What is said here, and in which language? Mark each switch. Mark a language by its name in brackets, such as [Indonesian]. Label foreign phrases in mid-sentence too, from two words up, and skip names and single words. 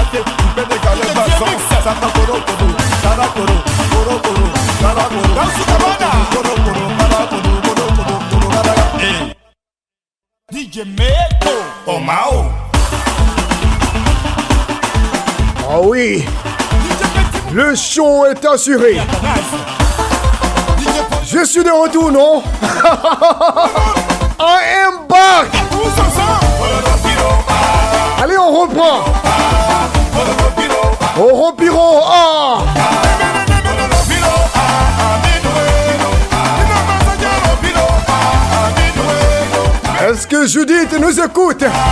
[French] coupé de Galebason, Sata Koro Koro, Sara Koro, Koro Koro, Sara Koro, Dansu Kabana, Koro Koro, Sara Koro, Koro Koro, Koro Koro. DJ Meko, Omao. Ah oui, le show est assuré. Je suis de retour, non? [English] I am back. [French] Allez, on reprend. Au Rompiro. Ah. Est-ce que Judith nous écoute?